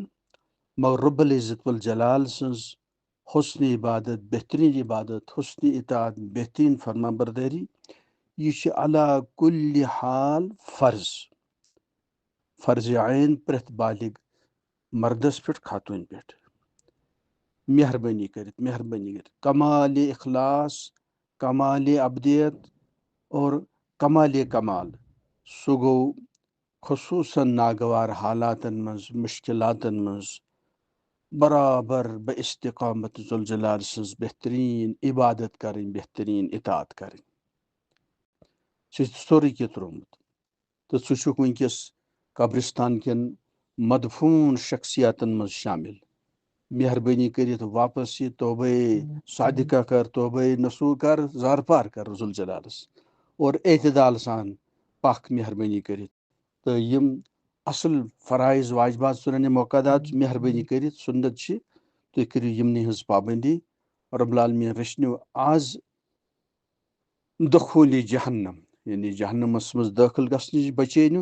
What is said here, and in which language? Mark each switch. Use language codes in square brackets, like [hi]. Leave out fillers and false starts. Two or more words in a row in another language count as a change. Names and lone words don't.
[ks] مگر [ar] رب العزت والجلال [ks] سٕنٛز حسن عبادت، بہتریٖن عبادت، حسن اطاعت، بہتریٖن فرما بردٲری، یہ چھِ [ar] علا کُلہِ حال [ks] فرض عین پرٛٮ۪تھ بالغ مردس پٮ۪ٹھ خاتوٗن پٮ۪ٹھ. مہربٲنی کٔرِتھ کمال اخلاص، کمال ابدیت اور کمال کمال سُہ گوٚو خصوٗصاً ناگوار حالاتن منٛز، مشکلاتن منٛز برابر بہ استقامت ذوالجلال سٕنٛز بہتریٖن عبادت کرٕنۍ، بہتریٖن اطاعت کرٕنۍ. ژےٚ چھُ سورُے کینٛہہ ترٛوومُت تہٕ ژٕ چھُکھ وٕنکٮ۪س قبرستان کٮ۪ن مدفوٗن شخصیاتن منٛز شامل. مہربٲنی کٔرِتھ واپس یہِ توبے صادقہ کر، توبے نصوح کر، زار پار کر ذوالجلالس اور اعتدال سان پکھ مہربٲنی کٔرِتھ. تہٕ یِم اصل فرائض واجبات سُنن موقعات مہربٲنی کٔرِتھ سُنت چھِ، تُہۍ کٔرِو یِمنٕے ہٕنٛز پابندی. رب العالمیٖن رٔچھنو آز دخوٗلِ جہنم، یعنی جہنمس منٛز دٲخل گژھنہٕ نِش بچٲنِو.